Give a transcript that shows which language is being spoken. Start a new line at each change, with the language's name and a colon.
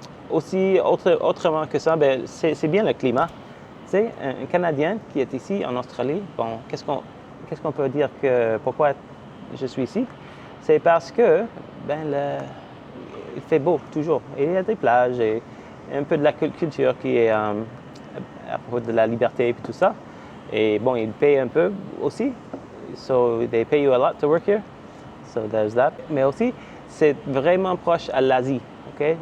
French: Aussi, autrement que ça, c'est bien le climat. Tu sais, un Canadien qui est ici en Australie, bon, qu'est-ce qu'on peut dire que pourquoi je suis ici? C'est parce que il fait beau toujours. Et il y a des plages et un peu de la culture qui est à propos de la liberté et tout ça. Et bon, ils payent un peu aussi.
English: So they pay you a lot to work here. So there's that.
French: Mais aussi, c'est vraiment proche à l'Asie. Okay?